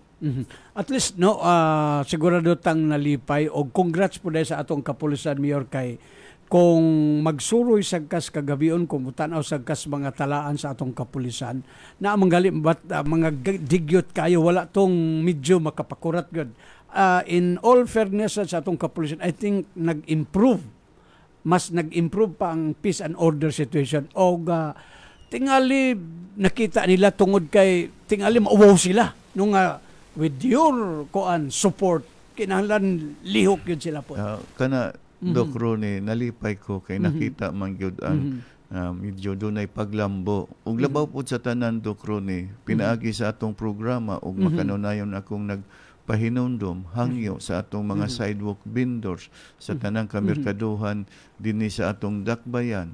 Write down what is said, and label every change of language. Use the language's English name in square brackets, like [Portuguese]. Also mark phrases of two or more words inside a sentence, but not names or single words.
[Cebuano] At least no sigurado tang nalipay og congrats po dahil sa atong kapulisan, Mayor, kay kung magsuroy sagkas kagabion kung mutanaw sagkas mga talaan sa atong kapulisan na manggali mga digyot kayo wala tong medyo makapakurat gud. [English] In all fairness [Cebuano] sa atong kapulisan, [English] I think [Cebuano] nag-improve pa ang [English] peace and order situation [Cebuano] og tingali nakita nila tungod kay tingali mauwaw sila nung [English] with your support [Cebuano] kinahanglan lihok yun sila po. Kana Doc Ronnie, nalipay ko kay nakita man gyud ang medyo dunay paglambo. Ug labaw po sa tanan, Doc Ronnie, pinaagi sa atong programa ug makanunayon akong nagpahinumdom hangyo sa atong mga [English] sidewalk vendors [Cebuano] sa tanang kamerkaduhan dinhi sa atong dakbayan.